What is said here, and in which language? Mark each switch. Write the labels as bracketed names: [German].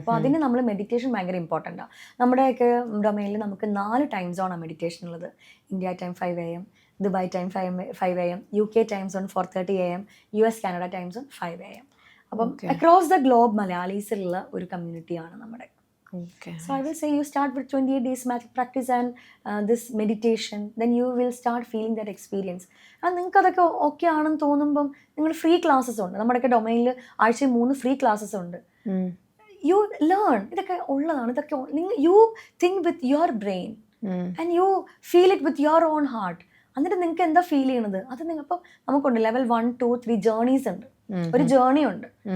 [Malayalam] അപ്പോൾ അതിന് നമ്മൾ മെഡിറ്റേഷൻ ഭയങ്കര ഇമ്പോർട്ടൻ്റ് ആണ്. നമ്മുടെയൊക്കെ ഡൊമൈനിൽ നമുക്ക് 4 ടൈം സോണാണ് മെഡിറ്റേഷൻ ഉള്ളത്. [English] India time 5 AM, Dubai time 5 AM, UK time zone 4:30 AM, US Canada time zone 5 AM. [Malayalam] അപ്പം [English] across the globe [Malayalam] മലയാളീസിലുള്ള ഒരു കമ്മ്യൂണിറ്റിയാണ് നമ്മുടെ. [English] So I will say you start with 28 days magic practice and this meditation, then you will start feeling that experience. [Malayalam] And നിങ്ങൾക്ക് അതൊക്കെ okay ആണെന്ന് തോന്നുമ്പം നിങ്ങൾ free classes ഉണ്ട്. നമ്മുടെയൊക്കെ ഡൊമൈനിൽ ആഴ്ചയിൽ 3 ഫ്രീ ക്ലാസ്സസ് ഉണ്ട്. [English] You learn. [Malayalam] ഇതൊക്കെ ഉള്ളതാണ്. [English] ഇതൊക്കെ you think with your brain and you feel it with your own heart. [Malayalam] എന്നിട്ട് നിങ്ങൾക്ക് എന്താ ഫീൽ ചെയ്യണത് അത് ഇപ്പോൾ നമുക്കുണ്ട്. ലെവൽ 1, 2, 3 ജേർണീസ് ഉണ്ട്. ഒരു ജേർണി ഉണ്ട്.